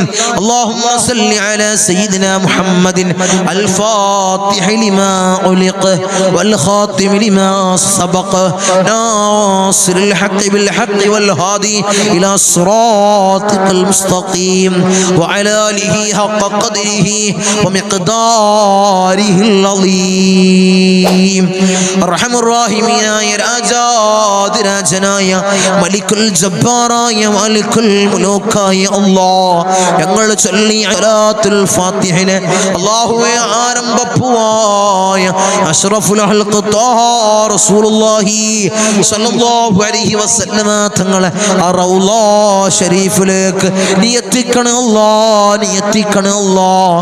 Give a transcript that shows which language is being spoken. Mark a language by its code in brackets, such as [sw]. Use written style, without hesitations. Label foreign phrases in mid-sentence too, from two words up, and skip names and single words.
[ar] اللهم صل على سيدنا محمد الفاتح لما أغلق والخاتم لما سبق ناصر الحق بالحق والهادي إلى صراطك المستقيم وعلى آله حق قدره ومقداره العظيم. أرحم الراحمين يا [ml] രാജാതിരാജനായ മലിക്കുൽ ജബ്ബാറായ മലിക്കുൽ മുലൂക്കായ അല്ലാഹ്, ഞങ്ങൾ ചൊല്ലിയ സലാത്തുൽ ഫാത്തിഹയിലെ അല്ലാഹുവേ ആരംഭപ്പുവായ [ar] أشرف الخلق [ml] ത്വാഹ റസൂലുള്ളാഹി [ar] صلى الله عليه وسلم [ml] തങ്ങളെ റൗള ശരീഫിലേക്ക് നീ എത്തിക്കണേ അല്ലാഹ്, നീ എത്തിക്കണേ അല്ലാഹ്.